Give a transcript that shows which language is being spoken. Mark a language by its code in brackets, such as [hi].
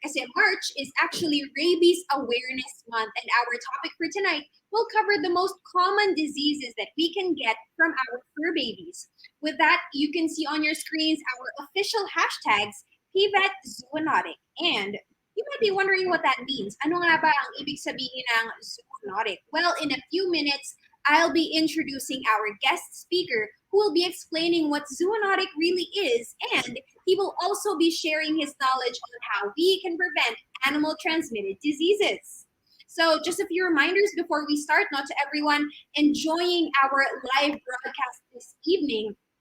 [tl] Kasi [en] March is actually Rabies Awareness Month, and our topic for tonight will cover the most common diseases that we can get from our fur babies. With that, you can see on your screens our official hashtags, PVET Zoonotic. And you might be wondering what that means. [tl] Ano nga ba ang ibig sabihin ng zoonotic? [en] Well, in a few minutes, I'll be introducing our guest speaker who will be explaining what zoonotic really is, and he will also be sharing his knowledge on how we can prevent animal transmitted diseases. So just a few reminders before we start, not to everyone enjoying our live broadcast this evening.